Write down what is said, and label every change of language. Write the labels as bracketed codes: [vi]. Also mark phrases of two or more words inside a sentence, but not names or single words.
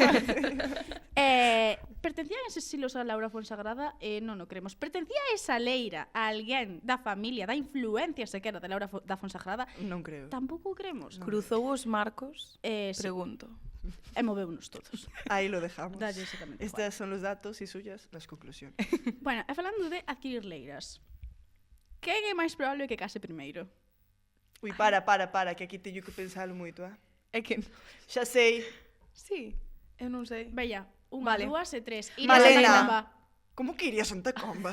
[gl] Pertencían eses silos a Laura Fonsagrada? Non o creemos. Pertencía esa leira a alguén da familia, da influencia sequera de Laura da Fonsagrada? Non creo. Tampouco o creemos. Cruzou os marcos? Sí. Pregunto. E moveunos todos. [es] Aí lo dejamos. [gl] Dalle exactamente igual. [es] Estos son los datos y suyas las conclusiones. [gl] Bueno, e falando de adquirir leiras, quen é máis probable que case primeiro? Ui, para, que aquí teño que pensalo moito, É que... Xa sei. Sí, eu non sei. Veia, unha, Vale. dúas e tres. Malena. Como que iría a Santa Comba?